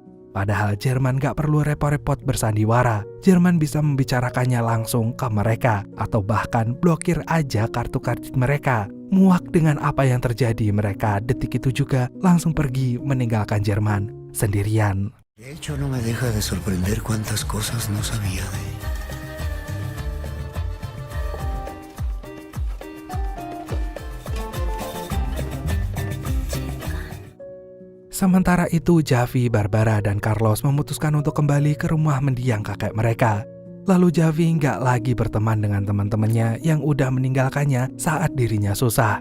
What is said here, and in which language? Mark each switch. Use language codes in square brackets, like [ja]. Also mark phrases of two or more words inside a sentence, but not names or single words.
[id] Padahal Jerman gak perlu repot-repot bersandiwara. Jerman bisa membicarakannya langsung ke mereka atau bahkan blokir aja kartu kredit mereka. Muak dengan apa yang terjadi, mereka detik itu juga langsung pergi meninggalkan Jerman sendirian. [es] De hecho, no me deja de sorprender cuántas cosas no sabía de ella. [id] Sementara itu Javi, Barbara, dan Carlos memutuskan untuk kembali ke rumah mendiang kakek mereka. Lalu Javi nggak lagi berteman dengan teman-temannya yang udah meninggalkannya saat dirinya susah.